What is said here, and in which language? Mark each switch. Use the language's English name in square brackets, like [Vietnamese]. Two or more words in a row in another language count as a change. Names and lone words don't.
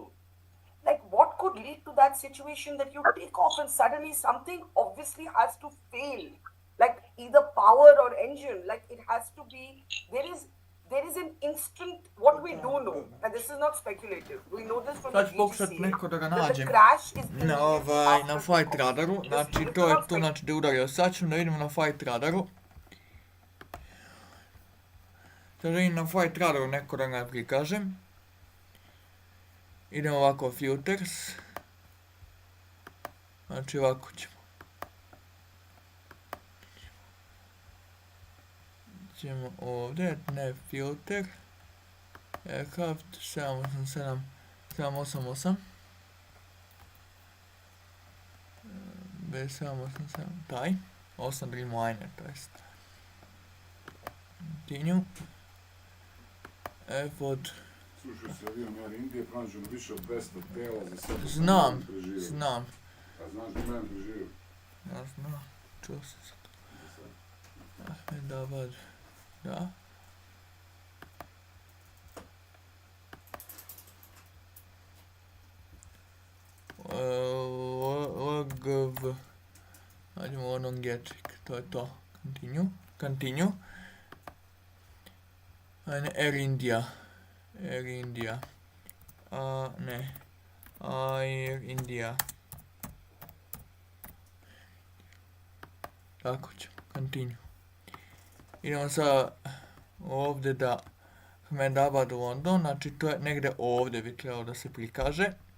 [English] Like, what could lead to that situation that you take off and suddenly something obviously has to fail? Like, either power or engine. Like, it has to be. There is an instant, what we do know, and this is not speculative, we know this from the [Bosnian] Sad ću pokušat [English] DGCA, [Bosnian] neko da ga [English] that the [Bosnian] nađem [English] crash is [Bosnian] na, [English] immediately [Bosnian] na [English] after flight takeoff. [Bosnian] radaru, znači to je to, znači da je udario. Sad ćemo da vidimo na flight radaru. Sad vidim na flight radaru neko da ga prikažem. Idemo ovako filters. Znači ovako ćemo. Ćemo ovdje, ne filter. [English] Aircraft 787, 788. B787, taj. [Bosnian] 8 Dreamliner, to jest. [English] Continue. Airport. [Bosnian] Slušaj se avion Air Indije, pronađeno više od 200 tela za sve. Znam. A znaš da imam preživio? Ja znam, čuo sam se to. Ahmedabad, da. LGV. Hajdemo onom Getrik, to je to. Continue. Ajde, Air India. Air India. Tako ćemo, continue. Idemo sad ovdje da Ahmedabad u London, znači to je negdje ovdje bi trebalo da se prikaže.